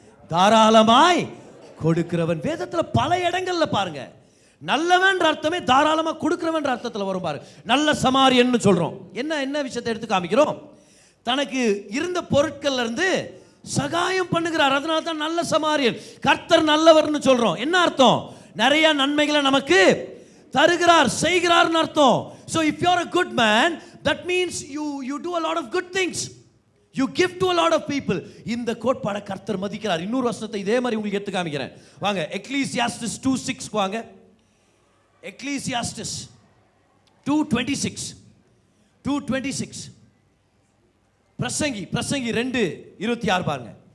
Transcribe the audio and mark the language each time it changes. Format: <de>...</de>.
<ta>தாராளமாய் கொடுக்கிறவன். வேதத்துல பல இடங்கள்ல பாருங்க, நல்லவன்ற அர்த்தமே தாராளமா கொடுக்கிறவன்ற அர்த்தத்தில் வரும் பாருங்க. நல்ல சமாரியன்னு சொல்றோம். என்ன விஷயத்தை எடுத்து காமிக்கிறோம்? தனக்கு இருந்த பொருட்கள்ல இருந்து சகாயம் பண்ணுகிறார், அதனால தான் நல்ல சமாரியன். கர்த்தர் நல்லவர்னு சொல்றோம். என்ன அர்த்தம்? நிறைய நன்மைகளை நமக்கு தருகிறார், செய்கிறார்னு அர்த்தம்.</ta> <en>So if you are a good man, that means you do a lot of good things. You give to a lot of people.</en> <ta>இந்த கோட்பாடை கர்த்தர் மதிக்கிறார். இன்னொரு வசனத்தை இதே மாதிரி உங்களுக்கு எடுத்து காமிக்கிறேன். வாங்க, எக்லீசியாஸ்டிஸ் 2:6 வாங்க. எக்லீசியாஸ்டிஸ் 2:26 பிரசங்கி 2:26 பாருங்க.</ta>